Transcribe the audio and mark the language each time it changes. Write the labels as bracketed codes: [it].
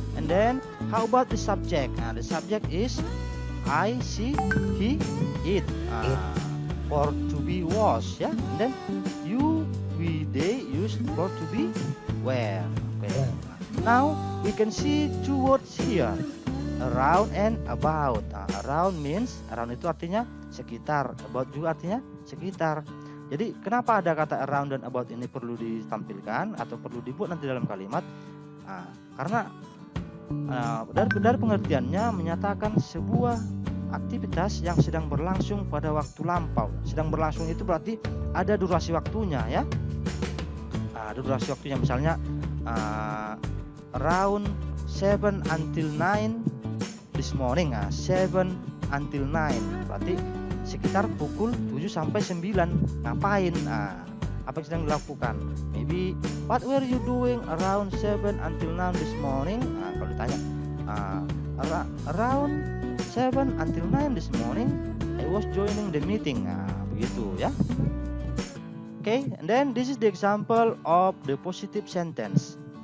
[en] And then how about the subject? The subject is I, she, he, it. For to be was, ya. And then you, we, they used for to be were. Okay. Now we can see two words here, around and about. Around means, [id] around itu artinya sekitar, about juga artinya sekitar. Jadi kenapa ada kata around dan about ini perlu ditampilkan atau perlu dibuat nanti dalam kalimat? Karena dari pengertiannya menyatakan sebuah aktivitas yang sedang berlangsung pada waktu lampau. Sedang berlangsung itu berarti ada durasi waktunya, ya. Ada durasi waktunya, misalnya [en] around 7 until 9 this morning. 7 until 9 [id] berarti sekitar pukul 7 sampai 9 ngapain? apa yang sedang dilakukan. [en] Maybe what were you doing around 7 until 9 this morning? [id] Kalau ditanya [en] around 7 until 9 this morning I was joining the meeting. [id] Begitu ya. [en] Okay, and then this is the example of the positive sentence.